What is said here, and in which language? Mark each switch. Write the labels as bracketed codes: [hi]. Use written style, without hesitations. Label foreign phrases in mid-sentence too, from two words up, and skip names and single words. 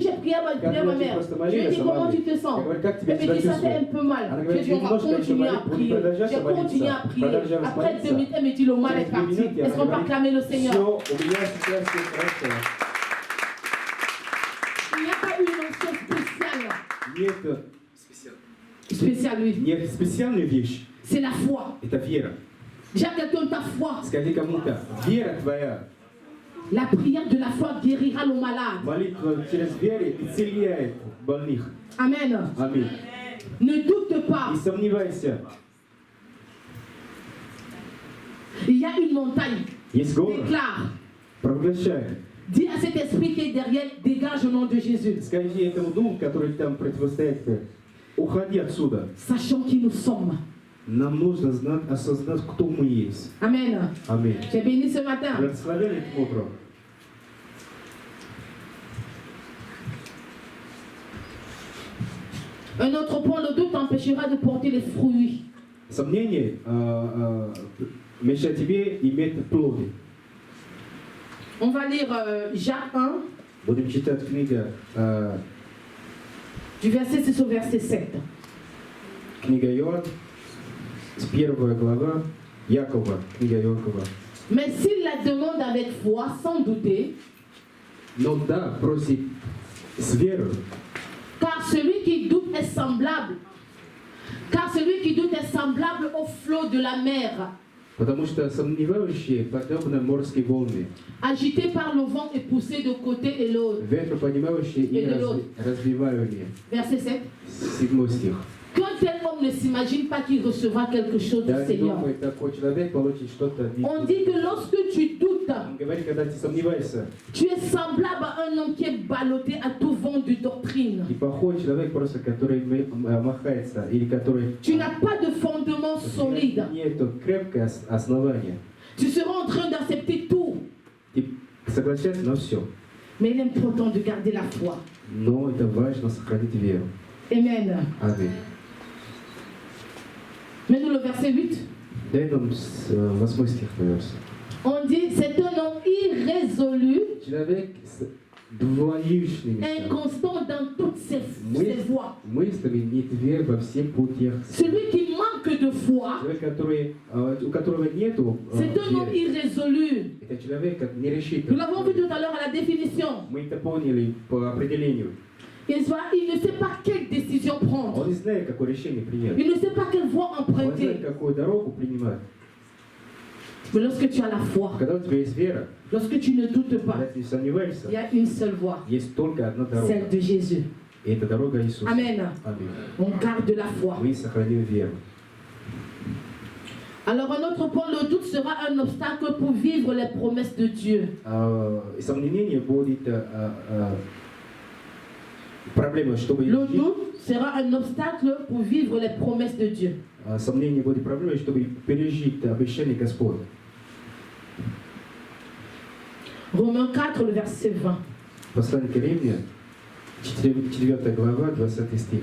[fr] j'ai prié à ma mère, je lui ai dit comment tu te sens. [ru] Я говорю, как тебя [fr] Elle me dit ça fait un peu mal. [ru] Она [fr] J'ai [ru] говорит, [fr] dit on va [ru] немножко еще [fr] continuer à [ru] молить, будем [fr] prier. [ru] продолжать [fr] J'ai continué à [ru] молиться. [fr] prier. [ru] Продолжаем [fr] Après 2 [ru] молиться. [fr] minutes, elle me dit le mal est [ru] Через 2 [fr] parti. [ru] минуты [fr] Est-ce qu'on peut acclamer le [ru] все, [fr] Seigneur? [ru] у меня сейчас все хорошо. [fr] Il n'y a pas une onction spéciale. [ru] Нет, [fr] Spéciale, oui. [ru] нет специальной вещи, [fr] C'est la foi. [ru] это вера. [fr] J'ai à quelqu'un ta foi. [ru] Скажи кому-то, вера твоя, [fr] La prière de la foi guérira le malade. [ru] молитва через веру исцеляет больных. [fr] Amen. [ru] Аминь. [fr] Ne doute pas. [ru] Не сомневайся, [fr] Il y a une montagne. [ru] есть город, [fr] Déclare. [ru] провозглашай. [fr] Dis à cet esprit qui est derrière, dégage au nom de Jésus. [ru] Скажи этому духу, который там противостоит, уходи отсюда. [fr] Sachant qui nous sommes. [ru] Нам нужно знать, осознать, кто мы есть. [fr] Amen. [ru] Аминь. [fr] J'ai béni ce matin. [ru] Благословен этим утром. [fr] Un autre point, le doute empêchera de porter les fruits. [ru] Сомнение мешает тебе иметь плоды. [fr] On va lire Jacques 1, [ru] Будем читать книга [fr] du verset 6 au verset 7. [ru] книга Иоанн, с 1 глава, Якова, книга Иакова. [fr] Mais s'il la demande avec foi, sans douter, [ru] Но да, просит с верой, [fr] car celui qui doute est semblable. Car celui qui doute est semblable au flot de la mer, [ru] потому что сомневающие подобны морские волны, [fr] agité par le vent et poussé de côté et l'autre. [ru] ветроподнимающие и развиваемые. [fr] Verset 7. [ru] 7 стих. [fr] Qu'un tel homme ne s'imagine pas qu'il recevra quelque chose du [ru] Да, не [fr] Seigneur. [ru] думай, такой человек получит что-то. [fr] On dit que lorsque tu doutes, [ru] Он говорит, когда ты сомневаешься, [fr] tu es semblable à un homme qui est ballotté à tout vent de doctrine. [ru] и плохой человек просто, который махается, или который [fr] Tu n'as pas de fondement solide. [ru] нет крепкое основание. [fr] Tu seras en train d'accepter tout. [ru] Ты соглашаешься на все. [fr] Mais il est important de garder la foi. [ru] Но это важно сохранить веру. [fr] Amen. [ru] Аминь. [fr] Mets-nous le verset 8. [ru] Дай нам 8 стих, пожалуйста. [fr] On dit, c'est un homme irrésolu, [ru] Человек с двоичными [fr] inconstant dans toutes ses voies. [ru] мыслями, не тверд во всех путях. [fr] Celui qui manque de foi, [ru] Человек, который, у которого нету [fr] c'est un homme [ru] веры, [fr] irrésolu. [ru] это человек [fr] Nous [ru] нерешительный. [fr] l'avons vu tout à l'heure à la définition. [ru] Мы это поняли по определению. [fr] Il ne sait pas quelle décision prendre. [ru] Он не знает, какое решение принять. [fr] Il ne sait pas quelle voie [ru] Он знает, [fr] emprunter. [ru] какую дорогу принимать. [fr] Mais lorsque tu as la foi, [ru] Когда у тебя есть вера, [fr] lorsque tu ne doutes pas, [ru] когда ты не сомневаешься, [fr] il y a une seule voie, [ru] есть только одна [fr] celle [ru] дорога. [fr] de Jésus. [ru] И это дорога Иисуса. [fr] Amen. [ru] Аминь. [fr] On garde la foi. [ru] Мы сохраним веру. [fr] Alors un autre point, le doute sera un obstacle pour vivre les promesses de Dieu. [ru] Сомнение будет проблемой, чтобы [fr] Le doute sera un obstacle pour vivre les promesses de Dieu. [ru] сомнение будет проблемой, чтобы пережить обещание Господа. [fr] Romains 4, le verset 20. [ru] Послание к Римлянам, 4 глава, 20 стих.